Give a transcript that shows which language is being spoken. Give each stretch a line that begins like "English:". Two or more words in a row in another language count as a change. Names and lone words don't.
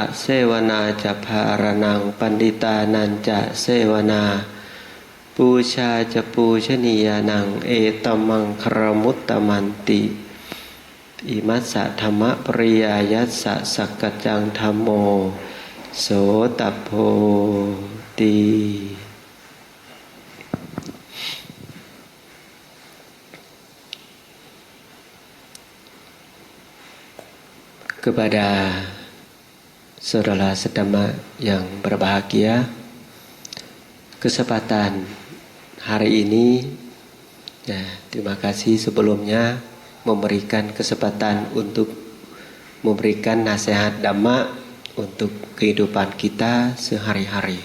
Pali: เสวนาจะภารนังปันดิตานันจะเสวนาปูชาจะปูชนียานังเอตมังครมุตตมันติอิมัสสะธรรมปริยายัสสะสักกัจจังธัมโมโสตโพติ
Indonesian: kepada saudara sedama yang berbahagia, kesempatan hari ini ya, terima kasih sebelumnya memberikan kesempatan untuk memberikan nasihat dhamma untuk kehidupan kita sehari-hari.